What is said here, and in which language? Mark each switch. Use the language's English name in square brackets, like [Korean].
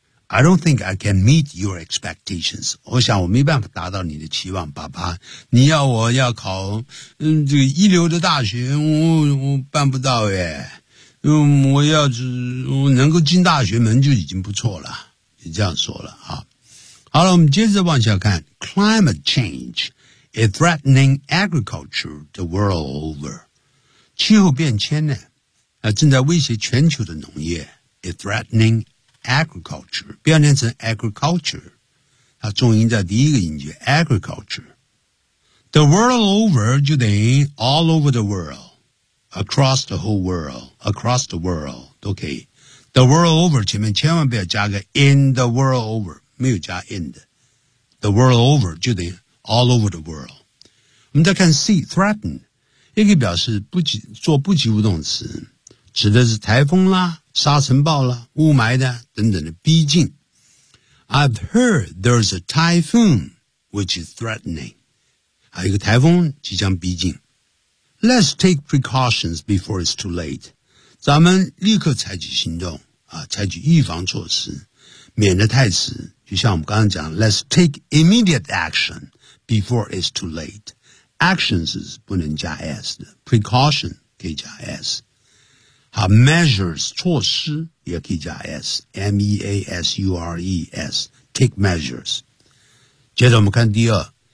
[English] I don't think I can meet your expectations. [Chinese] 我想我没办法达到你的期望，爸爸。你要我要考，这个一流的大学，我办不到耶。我要是能够进大学门就已经不错了。你这样说了啊。好了，我们接着往下看。 [English] Climate change is threatening agriculture the world over. [Chinese] 气候变迁呢？正在威胁全球的农业 [English] is threatening agriculture, [Chinese] 不要念成 agriculture, 它重音在第一个音节 agriculture. [English] The world over, [Chinese] 就等于 [English] all over the world, across the whole world, across the world, [Chinese] 都可以。 [English] The world over, [Chinese] 前面千万不要加个 [English] in the world over, [Chinese] 没有加 in 的。 [English] The world over, [Chinese] 就等于 [English] all over the world. [Chinese] 我们再看 C, threaten, 也可以表示做不及物动词。指的是台风啦、沙尘暴啦、雾霾的等等的逼近。 [English] I've heard there's a typhoon which is threatening. [Chinese] 还有一个台风即将逼近。 [English] Let's take precautions before it's too late. [Chinese] 咱们立刻采取行动啊，采取预防措施，免得太迟。就像我们刚刚讲 [English] ，Let's take immediate action before it's too late. [Chinese] Actions 是不能加 s 的 ，precaution 可以加 s。好 ,measures, 措施也可以加 s, measures, take measures. 接着我们看第二。